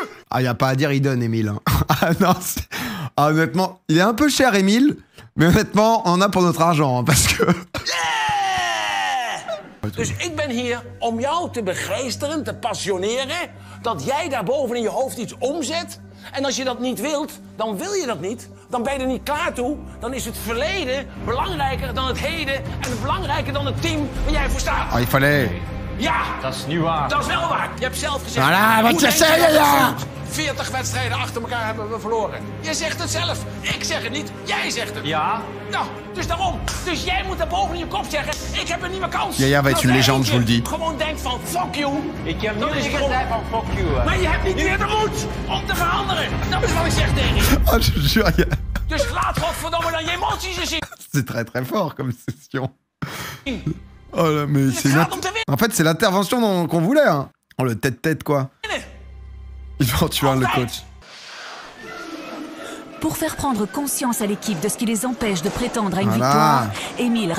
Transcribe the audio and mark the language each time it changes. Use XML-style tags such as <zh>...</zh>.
<fr>Ah, y a pas à dire, il donne, Émile. Hein. Ah non, ah, honnêtement, il est un peu cher, Émile, mais honnêtement, on en a pour notre argent, hein, parce que...</fr> <nl>Dus ik ben hier om jou te begeesteren, te passioneren, dat jij daar boven in je hoofd iets omzet. En als je dat niet wilt, dan wil je dat niet. Dan ben je er niet klaar toe. Dan is het verleden belangrijker dan het heden en belangrijker dan het team waar jij voor staat.</nl> <fr>Oh, il fallait...</fr> <nl>Ja! Dat is niet waar. Dat is wel waar. Je hebt zelf gezegd... Voilà, wat je zei, ja! 40 wedstrijden achter elkaar hebben we verloren. Je zegt het zelf. Ik zeg het niet. Jij zegt het. Ja. Nou, dus daarom. Dus jij moet daar boven in je kop zeggen, ik heb een nieuwe kans.</nl> <fr>Ja, va être une légende, je vous le dis.</fr> <nl>Gewoon denkt van, fuck you. Ik heb niet gezegd van fuck you. Maar je hebt niet meer de moed om te veranderen. Dat is wat ik zeg tegen je.</nl> <fr>Oh, je jure, ja.</fr> <nl>Dus laat godverdomme dan je emoties eens zien.</nl> <fr>C'est très très fort comme session. Oh là, mais c'est... En fait, c'est l'intervention qu'on voulait, hein. Oh, le tête-tête, quoi. Il va en tuer le coach. Pour faire prendre conscience à l'équipe de ce qui les empêche de prétendre à une victoire, Émile...</fr>